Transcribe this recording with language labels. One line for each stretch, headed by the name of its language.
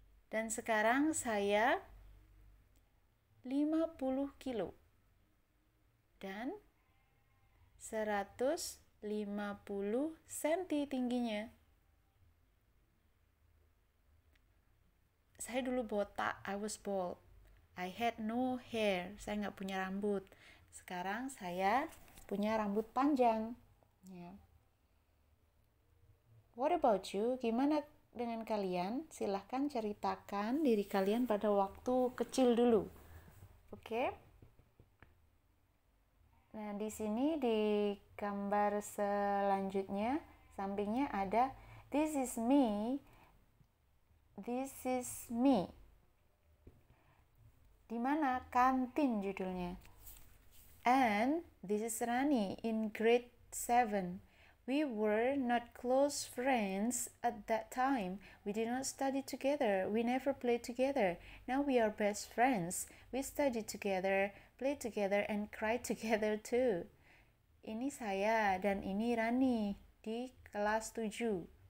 Indonesian: Dan sekarang saya 50 kilo dan 150 cm tingginya. Saya dulu botak,
English: I was bald. I had no hair,
Indonesian: saya nggak punya rambut. Sekarang saya punya rambut panjang. Ya.
English: What about you?
Indonesian: Gimana dengan kalian? Silahkan ceritakan diri kalian pada waktu kecil dulu. Oke? Nah, di sini di gambar selanjutnya, sampingnya ada
English: This is me. This is me.
Indonesian: Di mana? Kantin judulnya.
English: And this is Rani in grade 7. We were not close friends at that time. We did not study together. We never played together. Now we are best friends. We study together, play together, and cry together too.
Indonesian: Ini saya dan ini Rani di kelas 7.